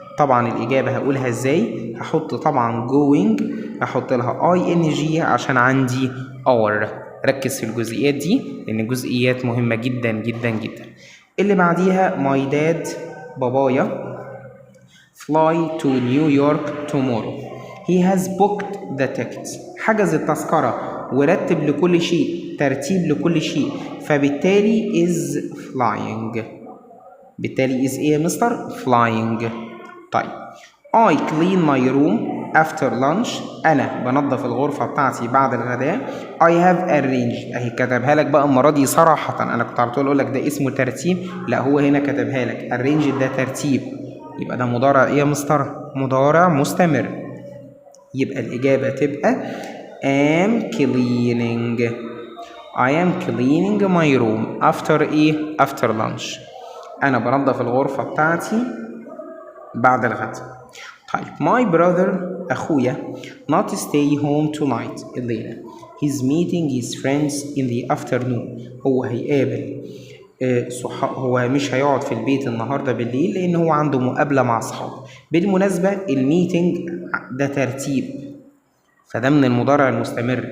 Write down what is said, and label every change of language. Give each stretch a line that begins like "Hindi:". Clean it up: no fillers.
Arabic: طبعا الإجابة هقولها ازاي؟ هحط طبعا going، هحط لها ing عشان عندي are. ركز في الجزئيات دي لأن الجزئيات مهمة جدا جدا جدا. اللي بعديها
English: my dad
Arabic: بابايا
English: fly to New York tomorrow he has booked the tickets.
Arabic: حجز التذكرة ورتب لكل شيء، ترتيب لكل شيء.
English: فبالتالي is flying.
Arabic: بالتالي is ايه يا مستر؟ flying.
English: طيب I clean my room after lunch.
Arabic: أنا بنظف الغرفة بتاعتي بعد الغداء.
English: I have arranged.
Arabic: أهي كتبها لك بقى المرة دي صراحة. أنا كنت على طول أقول لك ده اسمه ترتيب، لا هو هنا كتبها لك arranged ده ترتيب. يبقى ده مضارع إيه يا مستر؟ مضارع مستمر. يبقى الإجابة تبقى
English: am cleaning. I am cleaning my room after
Arabic: إيه؟
English: after lunch.
Arabic: أنا بنظف الغرفة بتاعتي بعد الغداء.
English: طيب my brother
Arabic: أخويا
English: not stay home tonight
Arabic: الليلة.
English: He's meeting his friends in the afternoon.
Arabic: هو هيقابل هو مش هيقعد في البيت النهاردة بالليل لأن هو عنده مقابلة مع أصحابه. بالمناسبة الميتنج ده ترتيب، فده من المضارع المستمر.